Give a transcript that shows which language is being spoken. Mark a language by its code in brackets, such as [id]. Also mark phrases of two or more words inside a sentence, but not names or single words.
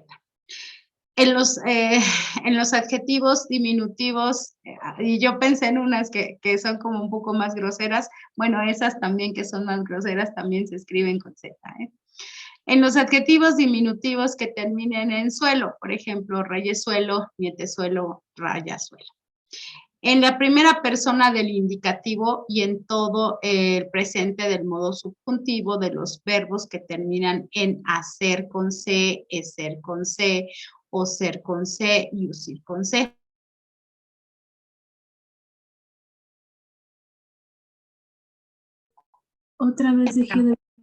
[es] En los adjetivos diminutivos, y yo pensé en unas que son como un poco más groseras, bueno, esas también que son más groseras también se escriben con Z, ¿eh? En los adjetivos diminutivos que terminen en suelo, por ejemplo, reyesuelo, nietezuelo, rayazuelo. En la primera persona del indicativo y en todo el presente del modo subjuntivo de los verbos que terminan en hacer con C, eser con C, o ser con C y usir con C. Otra vez dejé de...